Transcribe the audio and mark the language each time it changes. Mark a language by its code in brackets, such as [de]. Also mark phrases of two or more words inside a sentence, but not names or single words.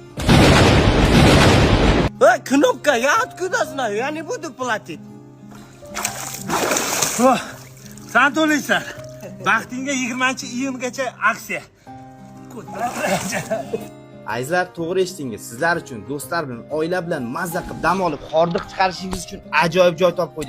[ru] Кнопка, я откуда знаю? Я не буду платить. [uz] Sen to'laysan. Baxtingga 20-iyungacha aksiya. Azizlar, to'g'ri eshitdingiz. Sizlar uchun, do'stlar bilan, oila bilan mazza qilib dam olib, hordiq chiqarishingiz uchun ajoyib joy topib qo'ydik.